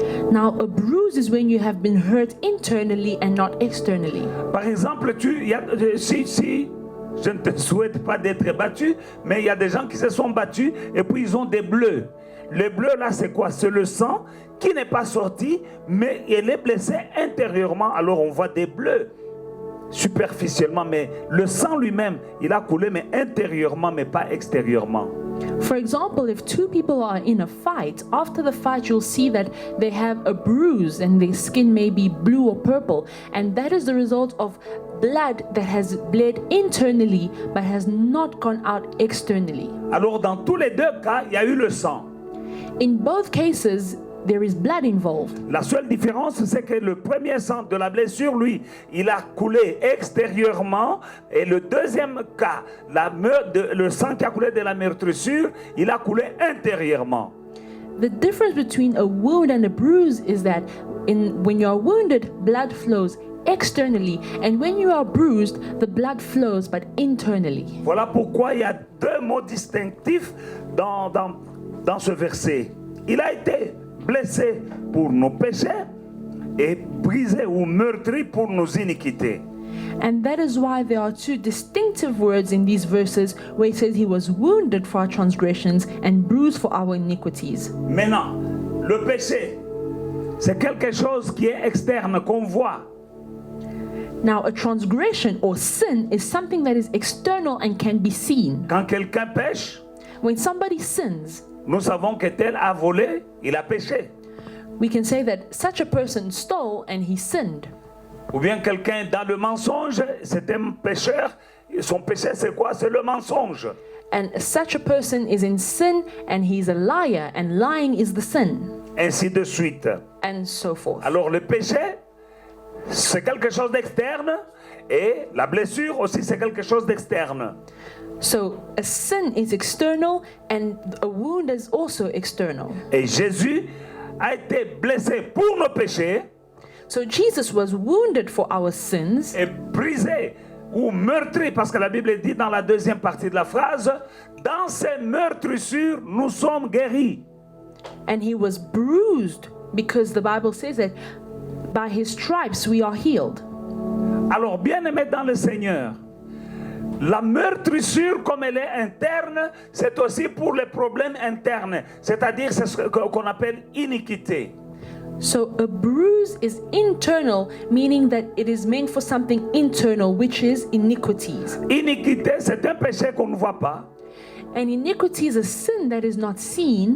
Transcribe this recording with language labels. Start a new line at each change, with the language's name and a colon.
English: Now, a bruise is when you have been hurt internally and not externally.
French: Par exemple, si je ne te souhaite pas d'être battu, mais il y a des gens qui se sont battus et puis ils ont des bleus. Le bleu là, c'est quoi? C'est le sang qui n'est pas sorti, mais il est blessé intérieurement. Alors on voit des bleus superficiellement, mais le sang lui-même, il a coulé, mais intérieurement, mais pas extérieurement.
English: For example, if two people are in a fight, after the fight you'll see that they have a bruise and their skin may be blue or purple, and that is the result of blood that has bled internally but has not gone out externally.
French: Alors dans tous les deux cas, il y a eu le sang.
English: In both cases, there is blood involved.
French: La seule différence, c'est que le premier sang de la blessure, lui, il a coulé extérieurement. Et le deuxième cas, le sang qui a coulé de la meurtrissure, il a coulé intérieurement.
English: The difference between a wound and a bruise is that when you are wounded, blood flows externally, and when you are bruised, the blood flows but internally.
French: Voilà pourquoi il y a deux mots distinctifs dans ce verset. Il a été blessé pour nos péchés et brisé ou meurtri pour nos iniquités.
English: And that is why there are two distinctive words in these verses where it says he was wounded for our transgressions and bruised for our iniquities.
French: Maintenant, le péché, c'est quelque chose qui est externe, qu'on voit.
English: Now, a transgression or sin is something that is external and can be seen.
French: Quand quelqu'un pêche,
English: When somebody sins,
French: nous savons que tel a volé, il a péché.
English: we can say that such a person stole and he sinned.
French: Ou bien quelqu'un dans le mensonge, c'est un pécheur. Son péché, c'est quoi? C'est le mensonge.
English: And such a person is in sin and he's a liar, and lying is the sin,
French: Ainsi de suite.
English: and so forth.
French: Alors le péché, c'est quelque chose d'externe. Et la blessure aussi, c'est quelque chose d'externe.
English: So a sin is external and a wound is also external.
French: Et Jésus a été blessé pour nos péchés
English: So Jesus was wounded for our sins
French: et brisé ou meurtri, parce que la Bible dit dans la deuxième partie de la phrase, dans ces meurtrissures, nous sommes guéris.
English: and he was bruised because the Bible says that by his stripes we are healed.
French: Alors, bien-aimés dans le Seigneur, la meurtrissure, comme elle est interne, c'est aussi pour les problèmes internes, c'est-à-dire c'est ce qu'on appelle iniquité.
English: So a bruise is internal, meaning that it is meant for something internal, which is iniquities.
French: Iniquité, c'est un péché qu'on ne voit pas,
English: And iniquity is a sin that is not seen,